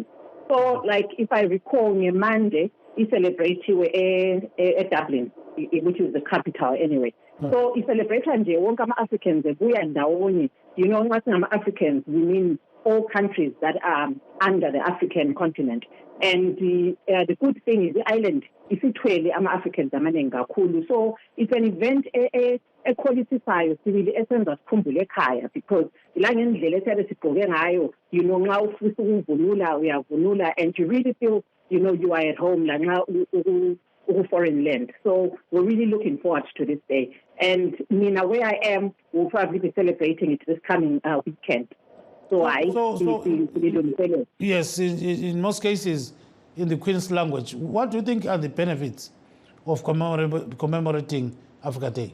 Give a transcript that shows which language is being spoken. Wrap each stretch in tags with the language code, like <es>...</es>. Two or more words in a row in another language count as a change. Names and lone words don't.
<en>So like if I recall, Monday, it's celebrated at Dublin, which is the capital anyway. So it's celebrated and wonke Africans Africans, we mean all countries that are under the African continent. And the good thing is the island is</en> <nd>itwele ama-Africans amaningi kakhulu.</nd> <en>So it's an event</en> <nd>equalifisayo sibili esenza sikhumbule ekhaya because ila ngendlela esiyabe sigqoke ngayo nxa ufisa ukuvunula uyavunula</nd> <en>and you really feel you are at home</en> <nd>la nxa</nd> <en>foreign land. So we're really looking forward to this day. And Nina, where I am, we'll probably be celebrating it this coming weekend. Yes, in most cases, in the Queen's language, what do you think are the benefits of commemorating Africa Day?</en>